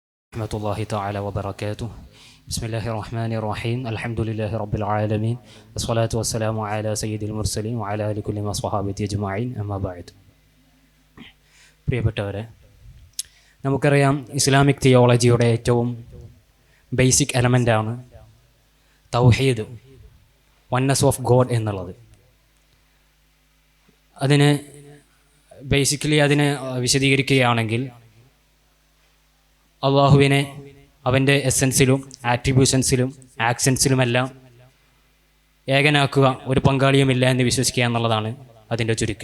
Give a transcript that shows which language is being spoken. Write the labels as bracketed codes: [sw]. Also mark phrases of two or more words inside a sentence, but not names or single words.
[ar] ورحمة الله تعالى وبركاته. بسم الله الرحمن الرحيم. الحمد لله رب العالمين والصلاة والسلام على سيد المرسلين وعلى آله كل صحابة أجمعين أما بعد. [ml] പ്രിയപ്പെട്ടവരെ, നമുക്കറിയാം ഇസ്ലാമിക് തിയോളജിയുടെ ഏറ്റവും ബേസിക് എലമെൻ്റാണ് തൗഹീദ്, [en] oneness of God [ml] എന്നുള്ളത്. അതിനെ വിശദീകരിക്കുകയാണെങ്കിൽ അള്ളാഹുവിനെ അവൻ്റെ എസൻസിലും ആട്രിബ്യൂഷൻസിലും ആക്ഷൻസിലുമെല്ലാം ഏകനാക്കുക, ഒരു പങ്കാളിയുമില്ല എന്ന് വിശ്വസിക്കുക എന്നുള്ളതാണ് അതിൻ്റെ ചുരുക്കം.